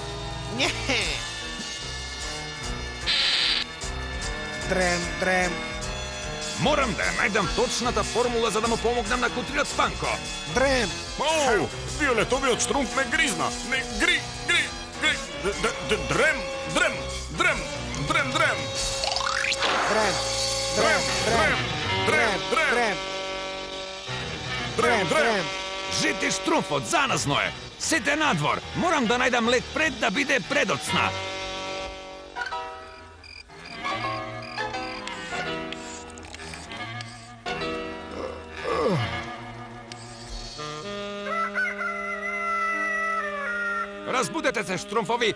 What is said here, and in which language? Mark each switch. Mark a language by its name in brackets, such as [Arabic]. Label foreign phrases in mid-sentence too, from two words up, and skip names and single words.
[Macedonian] Дрем. Морам да ја најдам точната формула за да му помогнам на кутринот Спанко. Дрем! Оу, фиолетовиот штрумф ме гризна. Не гри. Дрем. Дрем! Жити штрумфот, заназно е. Сите надвор. Морам да најдам лек пред да биде предоцна. Разбудете се, штрумфови.